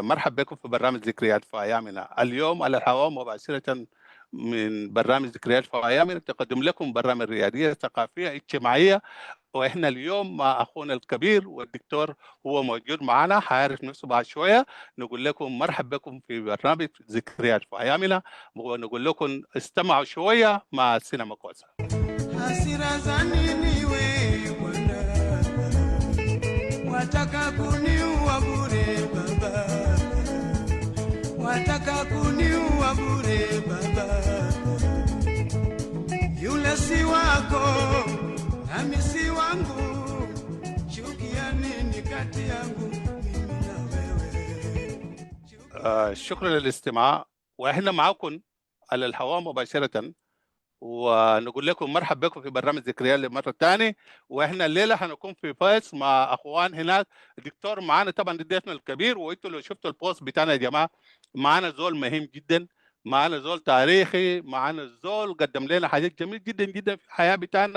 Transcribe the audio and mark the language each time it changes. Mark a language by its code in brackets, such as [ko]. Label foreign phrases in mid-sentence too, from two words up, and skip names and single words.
[ar] مرحبا بكم في برنامج ذكريات في أيامنا. اليوم على الهواء مباشرة من برنامج ذكريات في أيامنا تقدم لكم برامج رياضية ثقافية اجتماعية، واحنا اليوم مع اخونا الكبير والدكتور هو موجود معنا، حيعرف نفسه بعد شويه. نقول لكم مرحبا بكم في برنامج ذكريات في ايامنا، ونقول لكم استمعوا شويه مع السينما كوسا. [sw] Wataka kuniua bure baba, wataka kuniua bure baba, yule si wako nami si wangu, chukia nini kati yangu mimi na wewe. [ar] شكرا للاستماع، واحنا معكم على الهواء مباشره، ونقول لكم مرحبا بكم في برنامج ذكريات لمره ثانيه. واحنا الليله هنكون في فايس مع اخوان هناك. الدكتور معانا طبعا ضيفنا الكبير، وانتوا لو شفتوا البوست بتاعنا يا جماعه، معانا زول مهم جدا، معانا زول تاريخي، معانا زول قدم لنا حاجات جميل جدا جدا في الحياه بتاعنا.